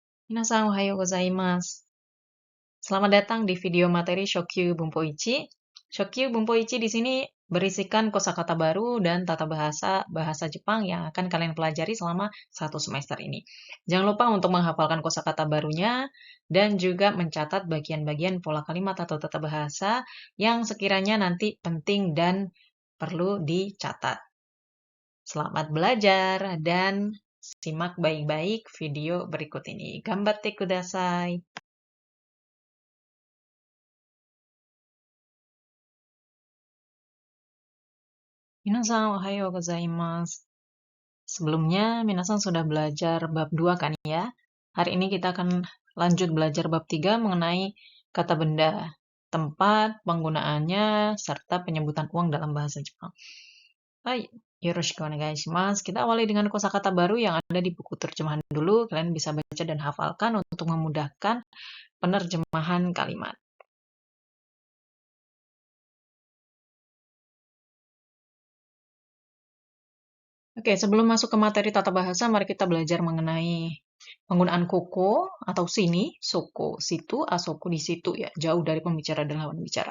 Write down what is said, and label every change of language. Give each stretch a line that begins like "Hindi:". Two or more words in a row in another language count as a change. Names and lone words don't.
Japanese: 皆さんおはようございます.
Indonesian: Selamat datang di video materi Shokyu Bunpoichi. Shokyu Bunpoichi di sini berisikan kosakata baru dan tata bahasa bahasa Jepang yang akan kalian pelajari selama 1 semester ini. Jangan lupa untuk menghafalkan kosakata barunya dan juga mencatat bagian-bagian pola kalimat atau tata bahasa yang sekiranya nanti penting dan perlu dicatat. Selamat belajar dan simak baik-baik video berikut ini.
Japanese: 頑張ってください。皆さんおはようございます.
Indonesian: Sebelumnya, minasan sudah belajar bab 2 kan ya? Hari ini kita akan lanjut belajar bab 3 mengenai kata benda, tempat, penggunaannya, serta penyebutan uang dalam bahasa Jepang.
Japanese: Hai, よろしくお願いします.
Indonesian: Kita awali dengan kosakata baru yang ada di buku terjemahan dulu. Kalian bisa baca dan hafalkan untuk memudahkan penerjemahan kalimat. Oke, sebelum masuk ke materi tata bahasa, mari kita belajar mengenai penggunaan koko atau sini, soko, situ, asoko di situ ya, jauh dari pembicara dan lawan bicara.